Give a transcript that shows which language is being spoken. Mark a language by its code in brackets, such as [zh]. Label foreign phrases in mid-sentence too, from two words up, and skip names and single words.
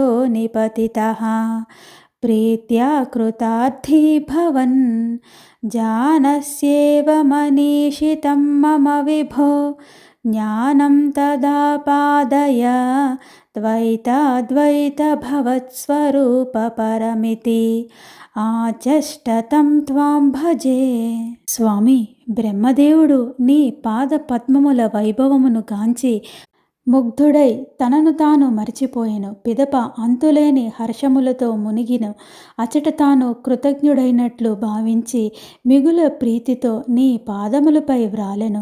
[sa] निपतितः प्रीत्या कृतार्थी भवन् जानस्येव मनीषितं मम विभो ज्ञानं तदा पादय द्वैताद्वैतभवत्स्वरूपपरमिति ఆచష్టతం త్వాం భజే. [te] స్వామి, బ్రహ్మదేవుడు నీ పాద పద్మముల వైభవమును గాంచి ముగ్ధుడై తనను తాను మరిచిపోయెను. పిదప అంతులేని హర్షములతో మునిగిను. అచట తాను కృతజ్ఞుడైనట్లు భావించి మిగుల ప్రీతితో నీ పాదములపై వ్రాలెను.